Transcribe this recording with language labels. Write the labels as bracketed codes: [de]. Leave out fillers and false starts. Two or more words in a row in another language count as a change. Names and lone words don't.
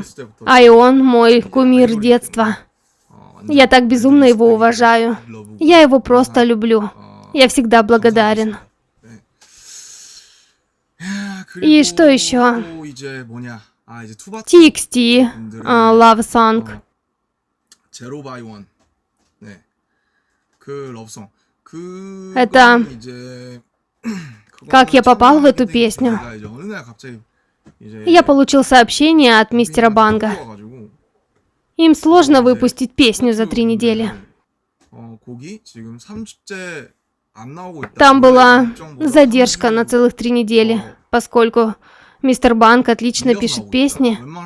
[ru] А и он мой кумир детства. Я так безумно его уважаю. Я его просто люблю. Я всегда благодарен. И что еще? TXT, Love Song. [ko] 제로 바이 원. 네. 그 러브송. [ru] Это как я попал в эту песню. Я получил сообщение от мистера Банга. Им сложно выпустить песню за 3 недели. Там была задержка на целых 3 недели, поскольку мистер Банг отлично пишет песни.